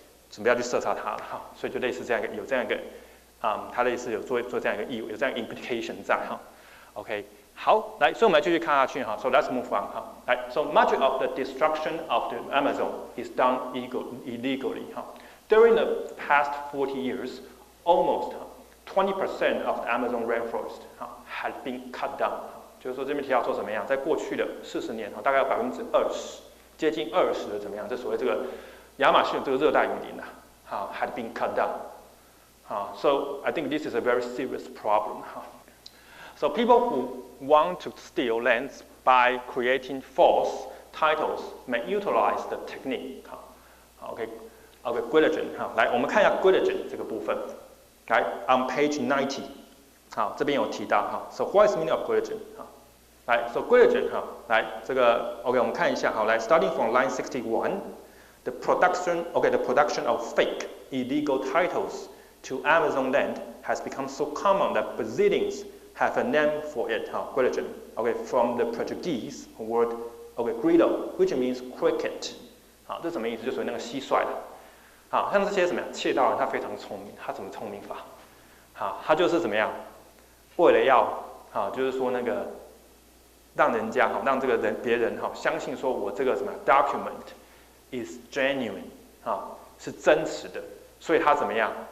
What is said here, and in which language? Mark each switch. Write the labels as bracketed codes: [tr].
[zh] 准备要去射杀他了，所以就类似这样一个有这样一个，他类似有做这样一个意味，有这样 implication 在OK， 好，来，所以我们来继续看下去 [en] So let's move on来 ，So much of the destruction of the Amazon is done illegally During the past 40 years, almost 20% of the Amazon rainforest had been cut down. [zh] 就是说这边提到说怎么样，在过去的40年大概有20%，接近20%的怎么样？这所谓这个亚马逊这个热带雨林 [en] had been cut down. So I think this is a very serious problem. So people who want to steal lands by creating false titles may utilize the technique. [zh] OK, Guillotin 来，我们看一下 Guillotin 这个部分。 [en] 来 ，on page 90， [zh] 这边有提到 [en] So what is meaning of Guillotin？来 ，So Guillotin [zh] 来这个 OK， 我们看一下来 [en] ，starting from line 61，the production of fake illegal titles to Amazon land has become so common that Brazilians have a name for it, Guillotin. Okay, from the Portuguese word grillo, which means cricket. [zh] 这什么意思？就属于那个蟋蟀的。像这些什么呀？窃盗人他非常聪明，他怎么聪明法？他就是怎么样？为了要就是说那个让人家让这个别人相信说我这个什么 [en] document is genuine [zh] 是真实的，所以他怎么样？